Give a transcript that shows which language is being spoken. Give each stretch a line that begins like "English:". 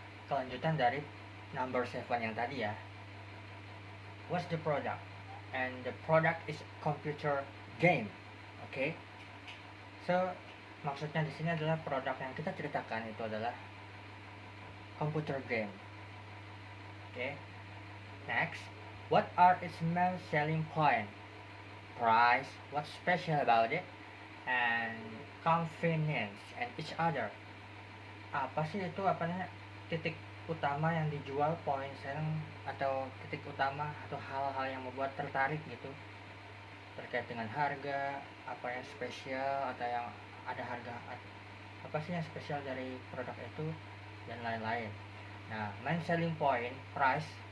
Indonesian: Kelanjutan dari
English: number 7
Indonesian: yang tadi ya.
English: What's the product? And the product is computer game.
Indonesian: Oke. So, maksudnya di sini adalah produk yang kita ceritakan itu adalah computer game.
English: Okay. Next, what are its main selling point? Price, what's special about it, and convenience and each other.
Indonesian: Apa sih itu titik utama yang dijual, point selling atau titik utama atau hal-hal yang membuat tertarik gitu terkait dengan harga, apa yang spesial atau yang ada harga, apa sih yang spesial dari produk itu dan lain-lain.
English: Nah, main selling point, price.